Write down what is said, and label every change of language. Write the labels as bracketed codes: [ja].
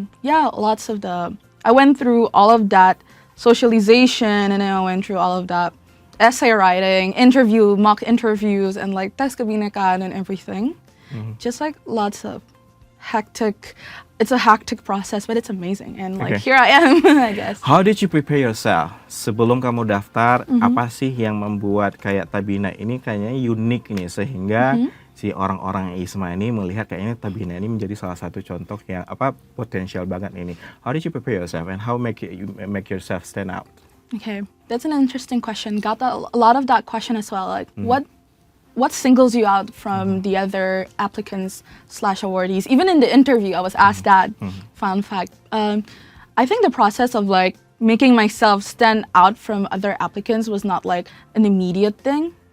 [en] Yeah, lots of I went through all of that socialization, and then I went through all of that essay writing, mock interviews, and like [id] tes kebinekaan [en] and everything. Just like lots of hectic. It's a hectic process, but it's amazing. And like Okay. here I am, I guess. How did you prepare yourself? [id] Sebelum kamu daftar, apa sih yang membuat kayak Tabina ini kayaknya unik nih, sehingga si orang-orang IISMA ini melihat kayaknya Tabina ini menjadi salah satu contoh yang potensial banget ini. [en] How did you prepare yourself and how you make yourself stand out? Okay, that's an interesting question. Got a lot of that question as well. Like, what singles you out from the other applicants / awardees? Even in the interview, I was asked that. Fun fact. I think the process of like making myself stand out from other applicants was not like an immediate thing.